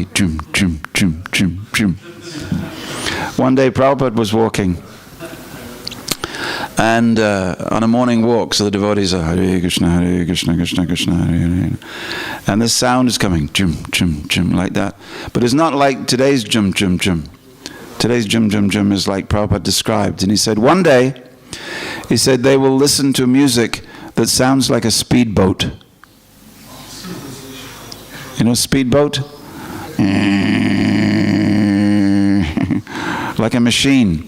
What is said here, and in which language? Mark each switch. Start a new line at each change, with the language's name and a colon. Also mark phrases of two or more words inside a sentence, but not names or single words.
English: Chum, chum, chum, chum, chum. One day Prabhupada was walking, and on a morning walk, so the devotees are Hare Krishna, Krishna Krishna, Hare Hare. And this sound is coming, chum, chum, chum, like that. But it's not like today's chum, chum, chum. Today's chum, chum, chum is like Prabhupada described. And he said, one day, he said, they will listen to music that sounds like a speedboat. You know, speedboat? Like a machine.